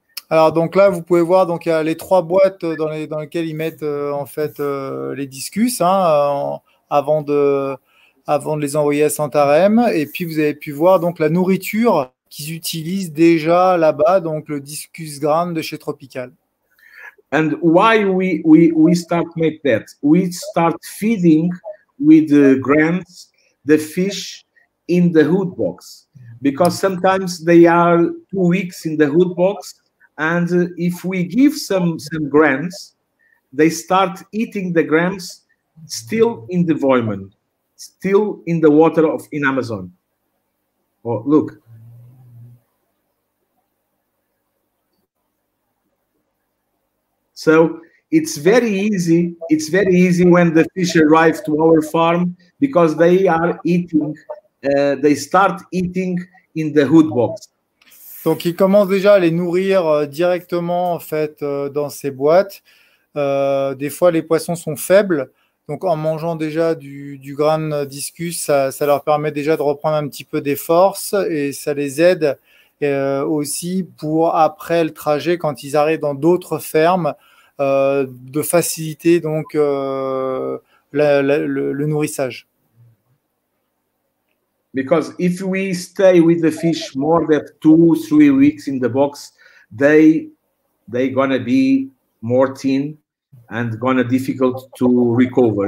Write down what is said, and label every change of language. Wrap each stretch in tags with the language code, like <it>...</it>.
<fr>Alors donc là, vous pouvez voir, donc il y a les 3 boîtes dans lesquelles ils mettent en fait les discus avant de les envoyer à Santarém. Et puis vous avez pu voir donc la nourriture qu'ils utilisent déjà là-bas, donc le discus grand de chez Tropical.</fr> <en>And why we start make that? We start feeding with the grants the fish in the hood box, because sometimes they are 2 weeks in the hood box. And if we give some grams, they start eating the grams still in the Voiman, still in the water in Amazon. Oh, look. So it's very easy. It's very easy when the fish arrive to our farm, because they are eating. They start eating in the hood box.</en> <fr>Donc, ils commencent déjà à les nourrir directement en fait dans ces boîtes. Des fois, les poissons sont faibles. Donc, en mangeant déjà du grain discus, ça leur permet déjà de reprendre un petit peu des forces et ça les aide aussi pour après le trajet, quand ils arrivent dans d'autres fermes, de faciliter donc le nourrissage.</fr> <en>Because if we stay with the fish more than 2-3 weeks in the box, they gonna be more thin and gonna difficult to recover.</en>